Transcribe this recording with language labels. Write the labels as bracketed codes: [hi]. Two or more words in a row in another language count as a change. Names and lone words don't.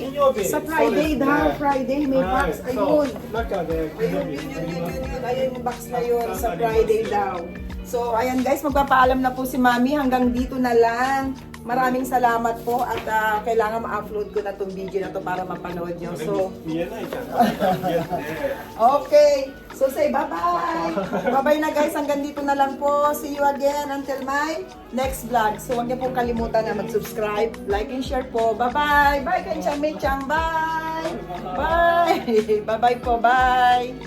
[tl] Sa Friday, Friday, may box. Ayun. [ja] 中で [tl] Ayun. Ayun yung box na yun sa Friday daw. So, ayan guys, magpapaalam na po si Mami. Hanggang dito na lang. Maraming salamat po at kailangan ma-upload ko na itong video na to para mapanood nyo. So, [ja] 見えないじゃん。 [en] okay. So, say bye-bye. [tl] Bye-bye na guys. Hanggang dito na lang po. [en] See you again until my next vlog. [tl] So, huwag niyo pong kalimutan na mag-subscribe, [en] like, and share [tl] po. [en] Bye-bye. Bye, Kenchang Mechang. Bye. Bye. Bye-bye po. Bye.